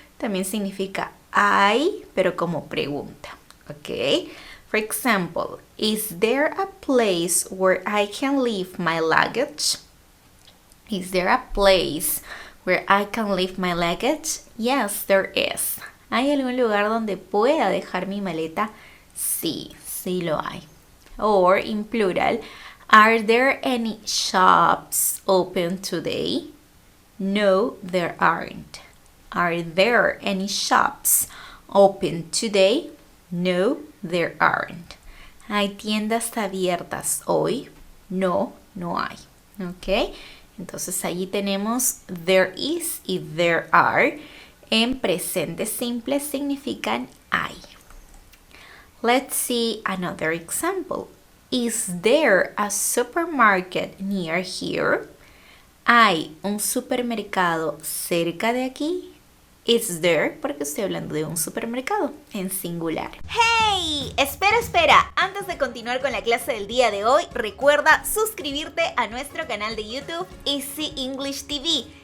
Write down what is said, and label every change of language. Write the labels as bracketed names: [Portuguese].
[Spanish] También significa hay, pero como pregunta, ¿ok? [English] For example, is there a place where I can leave my luggage? Is there a place where I can leave my luggage? Yes, there is. [Spanish] ¿Hay algún lugar donde pueda dejar mi maleta? Sí, sí lo hay. [English] Or in plural, are there any shops open today? No, there aren't. Are there any shops open today? No, there aren't. [Spanish] ¿Hay tiendas abiertas hoy? No, no hay. ¿Ok? Entonces allí tenemos [English] there is [Spanish] y [English] there are. [Spanish] En presente simple significan hay. [English] Let's see another example. Is there a supermarket near here? [Spanish] ¿Hay un supermercado cerca de aquí? [English] Is there, [Spanish] porque estoy hablando de un supermercado en singular. ¡Hey! Espera. Antes de continuar con la clase del día de hoy, recuerda suscribirte a nuestro canal de YouTube Easy English TV.